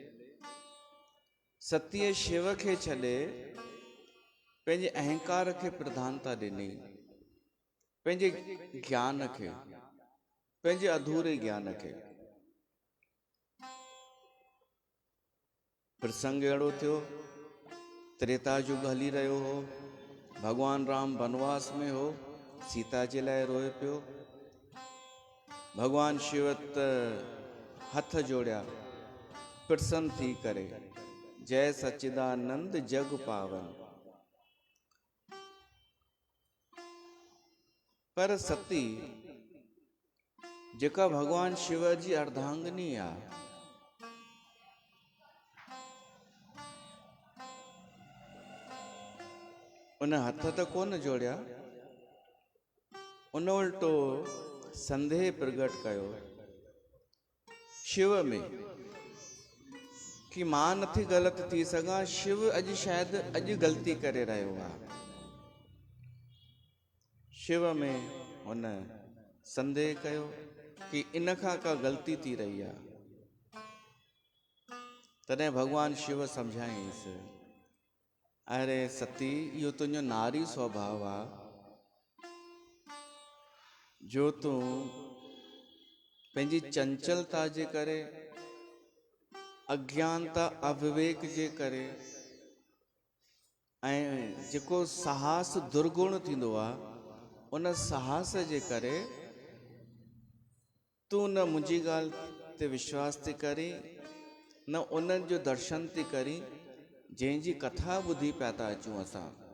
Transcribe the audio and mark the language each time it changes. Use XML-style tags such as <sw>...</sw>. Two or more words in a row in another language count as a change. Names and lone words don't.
<sd>सतीअ शिव खे छॾे पंहिंजे अहंकार खे प्रधानता ॾिनी, पंहिंजे ज्ञान खे, पंहिंजे अधूरे ज्ञान खे। प्रसंग अहिड़ो थियो, त्रेता युग हली रहियो हो, भगवान राम वनवास में हो, सीता जे लाइ रोए पियो। भगवान शिव त हथ जोड़िया प्रसन्न थी करे,</sd> <awa>जय सच्चिदानंद जग पावन।</awa> <sd>पर सती जेका भगवान शिव जी अर्धांगिनी आहे, उन हथ त कोन जोड़िया, उन उल्टो संदेह प्रगट कयो शिव में कि मां नथी ग़लति थी सघां, शिव अॼु शायदि अॼु ग़लती करे रहियो आहे। शिव में हुन संदेह कयो कि इन खां का ग़लती थी रही आहे। तॾहिं भगवान शिव सम्झाईंसि, अरे सती, इहो तुंहिंजो नारी स्वभाव आहे, जो तूं पंहिंजी चंचलता जे करे, अज्ञानता अविवेक जे करे, ऐं जेको साहस दुर्गुण थींदो आहे, उन साहस जे करे तूं न मुंहिंजी ॻाल्हि ते विश्वास थी करी, न उन्हनि जो दर्शन थी करी जंहिंजी कथा ॿुधी पिया था अचूं असां।</sd>